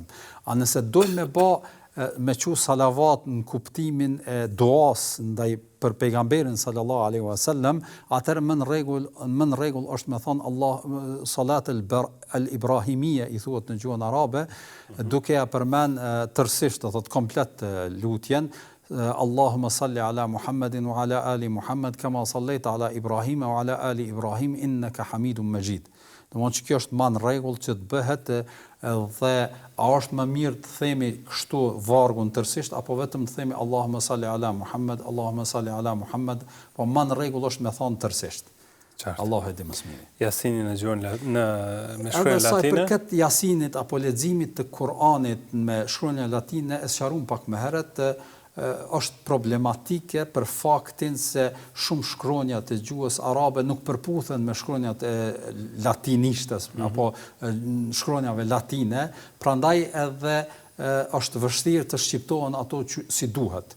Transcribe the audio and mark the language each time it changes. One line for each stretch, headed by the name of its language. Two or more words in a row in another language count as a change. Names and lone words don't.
Albanian: A nëse dojmë me qu salavat në kuptimin e duas ndaj për pejgamberin
Arabic: صلى الله عليه وسلم,
Albanian: atëherë më në rregull është me thon Allah
Arabic: الصلاة الإبراهيمية
Albanian: i thuhet në gjuhën arabe, duke ja përmend tërësisht, do thot komplet lutjen,
Arabic: اللهم صل على محمد وعلى آل محمد كما صليت على إبراهيم وعلى آل إبراهيم إنك حميد مجيد.
Albanian: Domthonjë që kjo është më në rregull që të bëhet, dhe a është më mirë të themi kështu vargun tërësisht apo vetëm të themi
Arabic: اللهم صل على محمد, اللهم صل على محمد,
Albanian: po më në rregull është me thonë tërësisht. Allahu e di më së miri. Jasinin e gjuhën me shkronjë latine. Edhe sa përket Jasinit apo leximit të Kuranit me shkronjë latine, e sqaruam pak më herët, është problematike për faktin se shumë shkronjat e gjuhës arabe nuk përputhen me shkronjat e latinishtes apo shkronjave latine, prandaj edhe është vështirë të shqiptohen ato si duhet.